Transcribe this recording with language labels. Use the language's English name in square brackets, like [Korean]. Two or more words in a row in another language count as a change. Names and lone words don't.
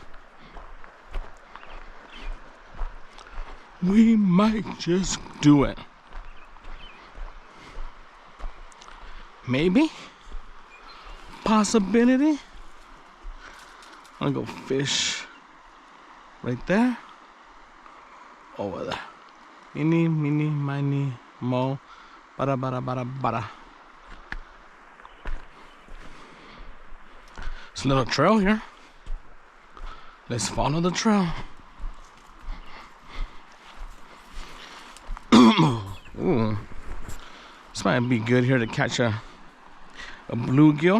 [English] We might just do it. Maybe. Possibility. I'll go fish right there. Over there. Mini, mini, mini, mo. Bada, bada, bada, bada. It's a little trail here. Let's follow the trail. Ooh. This might be good here to catch a bluegill.